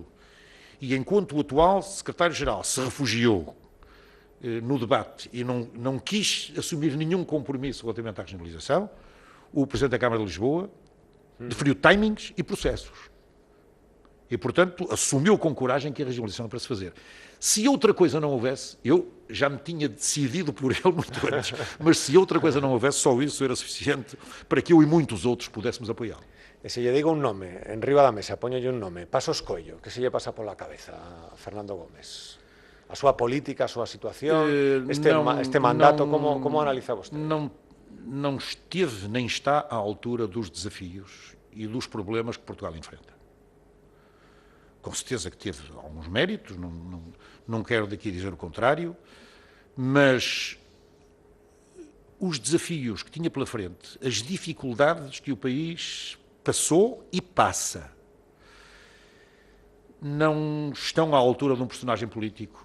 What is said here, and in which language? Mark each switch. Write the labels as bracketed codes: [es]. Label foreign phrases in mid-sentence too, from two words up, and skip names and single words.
[pt] E enquanto o atual secretário-geral se refugiou no debate e não quis assumir nenhum compromisso relativamente à regionalização, o Presidente da Câmara de Lisboa deferiu timings e processos. E, portanto, assumiu com coragem que a regionalização é para se fazer. Se outra coisa não houvesse, eu já me tinha decidido por ele muito antes, mas se outra coisa não houvesse, só isso era suficiente para que eu e muitos outros pudéssemos apoiá-lo. [gl] E se lle digo un nome, en riba da mesa, poñolle un nome, Pasos Coello, que se lle pasa pola cabeza a Fernando Gómez? A súa política, a súa situación, este mandato, como analiza vostede? [pt] Não esteve nem está à altura dos desafios e dos problemas que Portugal enfrenta. Com certeza que teve alguns méritos, não quero daqui dizer o contrário, mas os desafios que tinha pela frente, as dificuldades que o país passou e passa, não estão à altura de um personagem político.